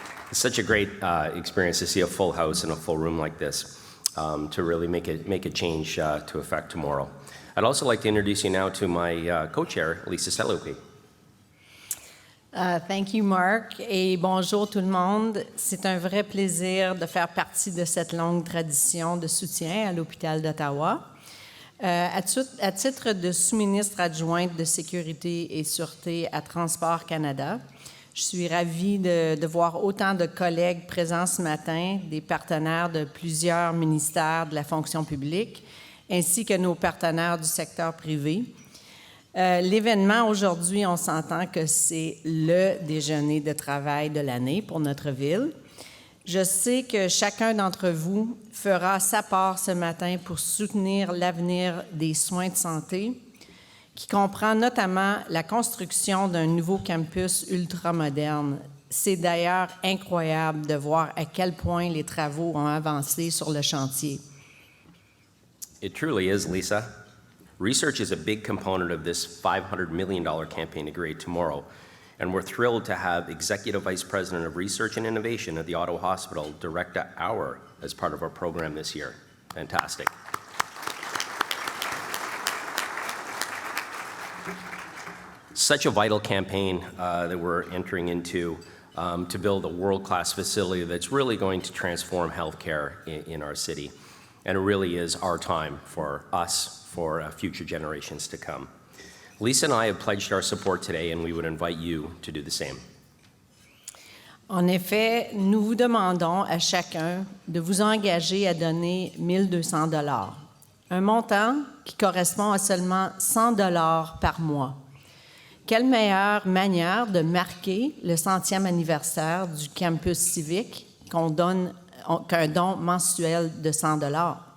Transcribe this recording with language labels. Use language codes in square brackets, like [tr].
[en] It's such a great experience to see a full house and a full room like this. To really make a change to effect tomorrow. I'd also like to introduce you now to my co-chair, Lisa Selouki. Thank you, Mark, [fr] et bonjour tout le monde. C'est un vrai plaisir de faire partie de cette longue tradition de soutien à l'hôpital d'Ottawa. À titre de sous-ministre adjointe de Sécurité et Sûreté à Transport Canada, je suis ravie de voir autant de collègues présents ce matin, des partenaires de plusieurs ministères de la fonction publique, ainsi que nos partenaires du secteur privé. L'événement aujourd'hui, on s'entend que c'est le déjeuner de travail de l'année pour notre ville. Je sais que chacun d'entre vous fera sa part ce matin pour soutenir l'avenir des soins de santé, qui comprend notamment la construction d'un nouveau campus ultramoderne. C'est d'ailleurs incroyable de voir à quel point les travaux ont avancé sur le chantier. [en] It truly is, Lisa. Research is a big component of this $500 million campaign to create tomorrow, and we're thrilled to have Executive Vice President of Research and Innovation at the Ottawa Hospital, Director Auer, as part of our program this year. Fantastic. Such a vital campaign that we're entering into to build a world-class facility that's really going to transform healthcare in our city. And it really is our time for us, for future generations to come. Lisa and I have pledged our support today, and we would invite you to do the same. [fr] En effet, nous vous demandons à chacun de vous engager à donner 1 200 $, un montant qui correspond à seulement 100 $ par mois. Quelle meilleure manière de marquer le 100e anniversaire du campus civique qu'un don mensuel de 100 $.